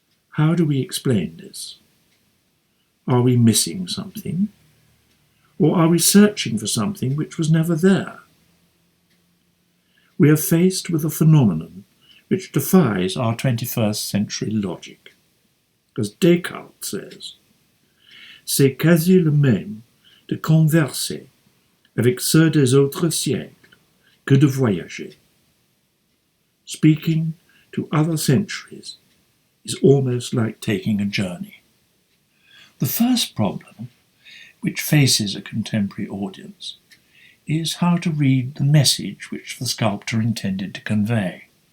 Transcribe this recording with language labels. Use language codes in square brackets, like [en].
[en] How do we explain this? Are we missing something? Or are we searching for something which was never there? We are faced with a phenomenon which defies our 21st century logic. As Descartes says, [fr] c'est quasi le même de converser avec ceux des autres siècles que de voyager. [en] Speaking to other centuries is almost like taking a journey. The first problem which faces a contemporary audience is how to read the message which the sculptor intended to convey.